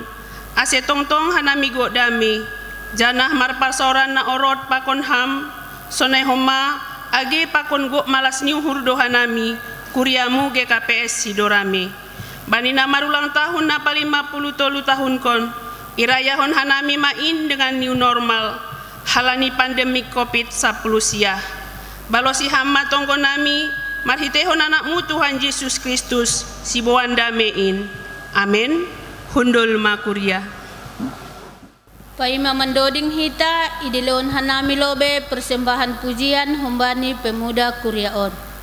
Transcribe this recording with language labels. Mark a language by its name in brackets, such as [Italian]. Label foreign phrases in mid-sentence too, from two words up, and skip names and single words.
[Batak Simalungun] Ase tongtong hanami godame. Janah marpasoran na orot pakon ham, sonai homa, age pakon go malas nyuhur dohanami, kuriamu GKPS Sidorame. Banina marulang tahun napa 50 tolu tahun kon, irayahon hanami main dengan [English] new normal, [Batak Simalungun] halani pandemi COVID-10 siah. Balosi hamma tonggo nami, marhitehon anakmu Tuhan Yesus Kristus, siboan damein. Amin. Hundul makuria. Paima mendoding hita idilon hanami lobe persembahan pujian humbani pemuda Kuriaon.